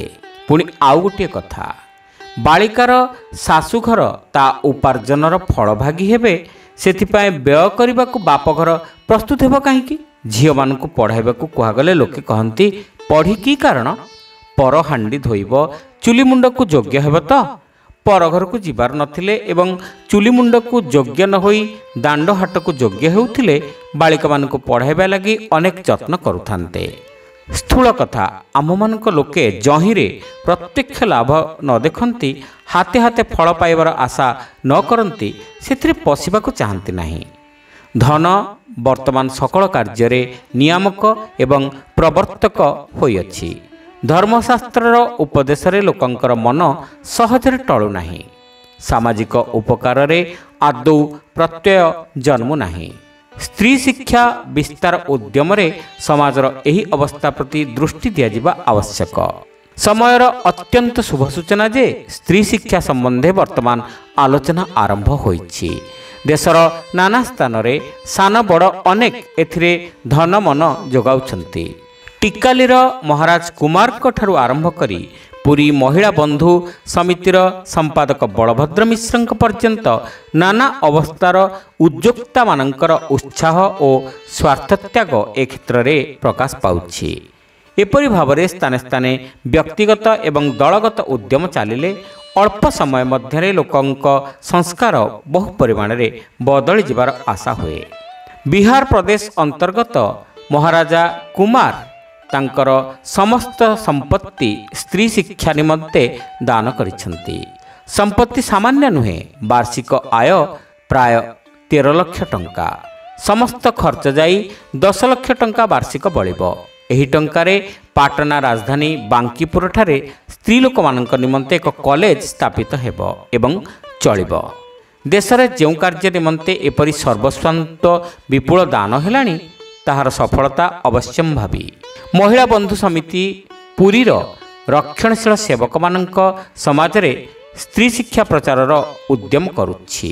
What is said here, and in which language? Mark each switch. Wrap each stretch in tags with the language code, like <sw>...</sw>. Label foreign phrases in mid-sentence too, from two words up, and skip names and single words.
<or>ପୁଣି ଆଉ ଗୋଟେ କଥା, ବାଳିକାର ଶାଶୁଘର ତା ଉପାର୍ଜନର ଫଳଭାଗୀ ହେବେ, ସେଥିପାଇଁ ବ୍ୟୟ କରିବାକୁ ବାପଘର ପ୍ରସ୍ତୁତ ହେବ କାହିଁକି? ଝିଅ ମାନଙ୍କୁ ପଢ଼ାଇବାକୁ କୁହାଗଲେ ଲୋକେ କହନ୍ତି ପଢ଼ି କି କାରଣ? ପର ହାଣ୍ଡି ଧୋଇବ ଚୁଲି ମୁଣ୍ଡକୁ ଯୋଗ୍ୟ ହେବ ତ? ପର ଘର କୁ ଯିବାର ନଥିଲେ ଏବଂ ଚୁଲି ମୁଣ୍ଡକୁ ଯୋଗ୍ୟ ନ ହୋଇ ଦାଣ୍ଡ ହାଟ କୁ ଯୋଗ୍ୟ ହେଉଥିଲେ ବାଳିକା ମାନଙ୍କୁ ପଢ଼ାଇବା ଲାଗି ଅନେକ ଯତ୍ନ କରୁଥାନ୍ତେ। ସ୍ଥୂଳ କଥା ଆମ ମାନଙ୍କ ଲୋକେ ଯହିଁରେ ପ୍ରତ୍ୟକ୍ଷ ଲାଭ ନ ଦେଖନ୍ତି, ହାତେ ହାତେ ଫଳ ପାଇବାର ଆଶା ନ କରନ୍ତି, ସେଥିରେ ପଶିବାକୁ ଚାହାନ୍ତି ନାହିଁ। ଧନ ବର୍ତ୍ତମାନ ସକଳ କାର୍ଯ୍ୟ ନିୟାମକ ଏବଂ ପ୍ରବର୍ତ୍ତକ ହୋଇଅଛି। ଧର୍ମଶାସ୍ତ୍ରର ଉପଦେଶରେ ଲୋକଙ୍କର ମନ ସହଜରେ ଟଳୁ ନାହିଁ। ସାମାଜିକ ଉପକାର ରେ ଆଦୌ ପ୍ରତ୍ୟୟ ଜନ୍ମୁ ନାହିଁ। ସ୍ତ୍ରୀ ଶିକ୍ଷା ବିସ୍ତାର ଉଦ୍ୟମ ରେ ସମାଜର ଏହି ଅବସ୍ଥା ପ୍ରତି ଦୃଷ୍ଟି ଦିଆ ଯିବା ଆବଶ୍ୟକ। ସମୟର ଅତ୍ୟନ୍ତ ଶୁଭ ସୂଚନା ଯେ ସ୍ତ୍ରୀ ଶିକ୍ଷା ସମ୍ବନ୍ଧେ ବର୍ତ୍ତମାନ ଆଲୋଚନା ଆରମ୍ଭ ହୋଇଛି। ଦେଶର ନାନା ସ୍ଥାନ ରେ ସାନ ବଡ଼ ଅନେକ ଏଥିରେ ଧନ ମନ ଯୋଗାଉଛନ୍ତି। ଟିକାଲିର ମହାରାଜ କୁମାର ଠାରୁ ଆରମ୍ଭ କରି ପୁରୀ ମହିଳା ବନ୍ଧୁ ସମିତିର ସମ୍ପାଦକ ବଳଭଦ୍ର ମିଶ୍ର ପର୍ଯ୍ୟନ୍ତ ନାନା ଅବସ୍ଥାର ଉଦ୍ୟୋକ୍ତା ମାନଙ୍କର ଉତ୍ସାହ ଓ ସ୍ୱାର୍ଥତ୍ୟାଗ ଏ କ୍ଷେତ୍ର ରେ ପ୍ରକାଶ ପାଉଛି। ଏପରି ଭାବରେ ସ୍ଥାନେ ସ୍ଥାନେ ବ୍ୟକ୍ତିଗତ ଏବଂ ଦଳଗତ ଉଦ୍ୟମ ଚାଲିଲେ ଅଳ୍ପ ସମୟ ମଧ୍ୟରେ ଲୋକଙ୍କ ସଂସ୍କାର ବହୁ ପରିମାଣ ରେ ବଦଳି ଯିବାର ଆଶା ହୁଏ। ବିହାର ପ୍ରଦେଶ ଅନ୍ତର୍ଗତ ମହାରାଜା କୁମାର ତାଙ୍କର ସମସ୍ତ ସମ୍ପତ୍ତି ସ୍ତ୍ରୀ ଶିକ୍ଷା ନିମନ୍ତେ ଦାନ କରିଛନ୍ତି। ସମ୍ପତ୍ତି ସାମାନ୍ୟ ନୁହେଁ, ବାର୍ଷିକ ଆୟ ପ୍ରାୟ 13 ଲକ୍ଷ ଟଙ୍କା। ସମସ୍ତ ଖର୍ଚ୍ଚ ଯାଇ 10 ଲକ୍ଷ ଟଙ୍କା ବାର୍ଷିକ ବଳିବ। ଏହି ଟଙ୍କାରେ ପାଟନା ରାଜଧାନୀ ବାଙ୍କିପୁରଠାରେ ସ୍ତ୍ରୀ ଲୋକମାନଙ୍କ ନିମନ୍ତେ ଏକ କଲେଜ ସ୍ଥାପିତ ହେବ ଏବଂ ଚଳିବ। ଦେଶରେ ଯେଉଁ କାର୍ଯ୍ୟ ନିମନ୍ତେ ଏପରି ସର୍ବସ୍ୱାନ୍ତ ବିପୁଳ ଦାନ ହେଲାଣି ତାହାର ସଫଳତା ଅବଶ୍ୟମ୍ଭାବୀ। ମହିଳା ବନ୍ଧୁ ସମିତି ପୁରୀର ରକ୍ଷଣଶୀଳ ସେବକମାନଙ୍କ ସମାଜରେ ସ୍ତ୍ରୀ ଶିକ୍ଷା ପ୍ରଚାରର ଉଦ୍ୟମ କରୁଛି।</or>